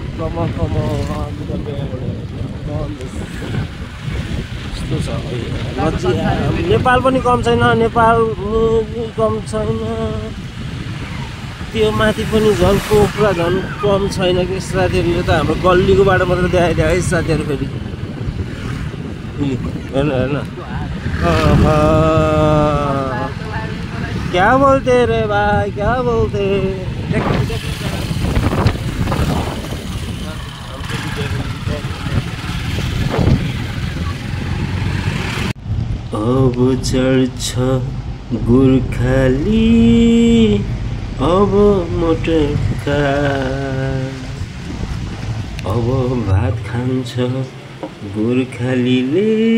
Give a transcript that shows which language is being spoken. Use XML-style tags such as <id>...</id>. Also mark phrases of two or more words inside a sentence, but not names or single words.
<ne>यस्तो छ नेपाल पनि कम छैन नेपाल कम छैन त्यो माथि पनि झन् पोखरा झन् कम छैन कि साथीहरु यो त हाम्रो गल्लीको बाटो मात्र देखाइदियो है साथीहरु फेरि हेर्न हेर्न</ne> <hi>क्या बोलते रे भाई क्या बोलते</hi> <ne>अब चढ्छ गोर्खाली अब मोटर कार अब भात खान्छ गोर्खालीले</ne>